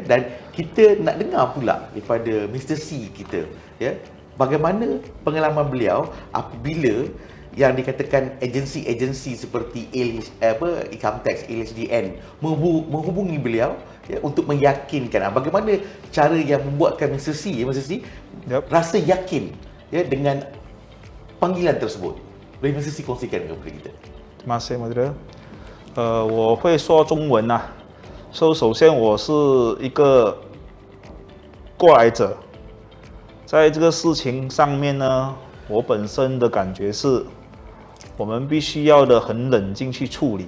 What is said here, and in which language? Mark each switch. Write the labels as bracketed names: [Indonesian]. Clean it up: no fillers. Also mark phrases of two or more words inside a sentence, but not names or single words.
[Malay] Dan kita nak dengar pula daripada Mr. C kita ya, bagaimana pengalaman beliau apabila yang dikatakan agensi-agensi seperti [English] Income Tax, [Malay] LHDN menghubungi beliau ya, untuk meyakinkan bagaimana cara yang membuatkan Mr. C rasa yakin ya dengan panggilan tersebut. Boleh Mr. C kongsikan kepada kita? Terima kasih, Moderator. [Chinese] 我会说中文呐。首先我是一个过来者，在这个事情上面呢，我本身的感觉是，我们必须要的很冷静去处理。